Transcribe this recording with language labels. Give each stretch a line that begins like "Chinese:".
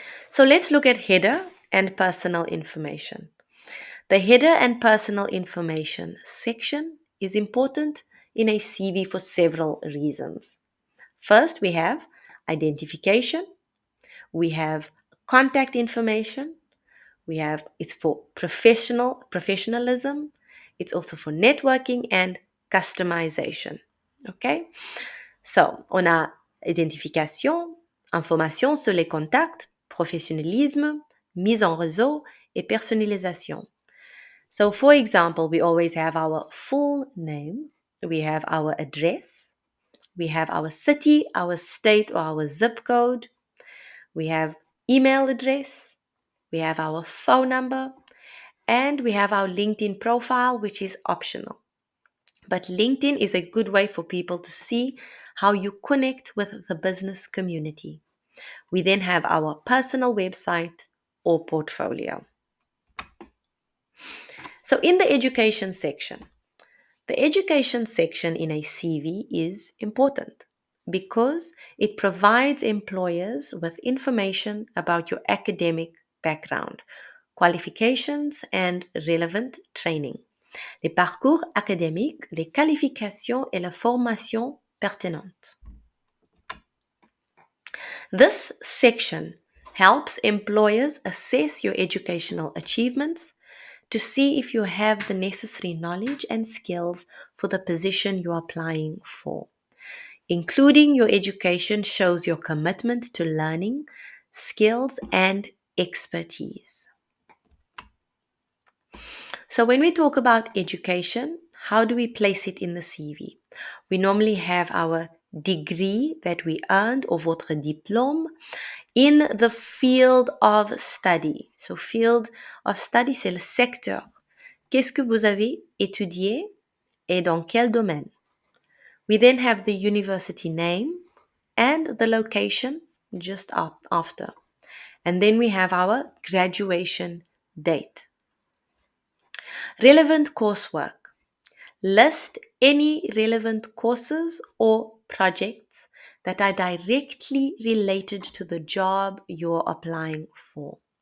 English: So let's look at header and personal information. The header and personal information section is important in a CV for several reasons. First, we have identification, we have contact information, it's for professionalism, it's also for networking and customization. Okay?
French: So, on a identification, information sur les contacts, professionnalisme, mise en réseau et personnalisation.
English: So, for example, we always have our full name, we have our address, we have our city, our state, or our zip code, we have email address, we have our phone number, and we have our LinkedIn profile, which is optional. But LinkedIn is a good way for people to see how you connect with the business community. We then have our personal website or portfolio. So in the education section in a CV is important because it provides employers with information about your academic background, qualifications, and relevant training.
French: Les parcours académiques, les qualifications et la formation pertinente.
English: This section helps employers assess your educational achievements to see if you have the necessary knowledge and skills for the position you are applying for. Including your education shows your commitment to learning, skills, and expertise. So when we talk about education, how do we place it in the CV? We normally have our degree that we earned, or
French: votre diplôme,
English: in the field of study. So field of study,
French: c'est le secteur. Qu'est-ce que vous avez étudié et dans quel domaine?
English: We then have the university name and the location just after. And then we have our graduation date. Relevant coursework. List any relevant courses or projects that are directly related to the job you're applying for.